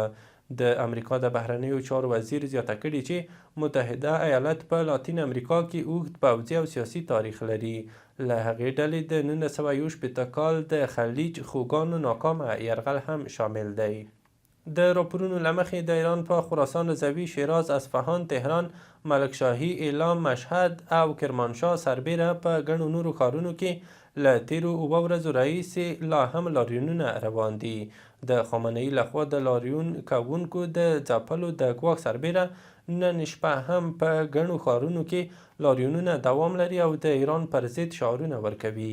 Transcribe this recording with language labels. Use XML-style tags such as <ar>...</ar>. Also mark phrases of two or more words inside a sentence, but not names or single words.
<ps>د امریکا د بهرنیو چارو وزیر زیاته کړې چې متحده ایالات په لاتین امریکا کې اوږد پوځي او سیاسي تاریخ لري. له هغې ډلې د 1961 کال د خلیج خوګانو ناکامه یرغل هم شامل دی. د راپورونو له مخې د ایران په خراسان رضوي، شیراز، اصفهان، تهران، ملکشاهي، اعلام، مشهد او کرمانشاه سربیره په ګڼو نورو ښارونو کې له تیرو 7 ورځو راهیسې لا هم لاریونونه روان دي. د خامنه‌ای لخوا د لاریون کوونکو د ځپلو د ګواښ سربیره نن شپه هم په ګڼو ښارونو کې لاریونونه دوام لري او د ایران پر ضد شعارونه ورکوي.</ps>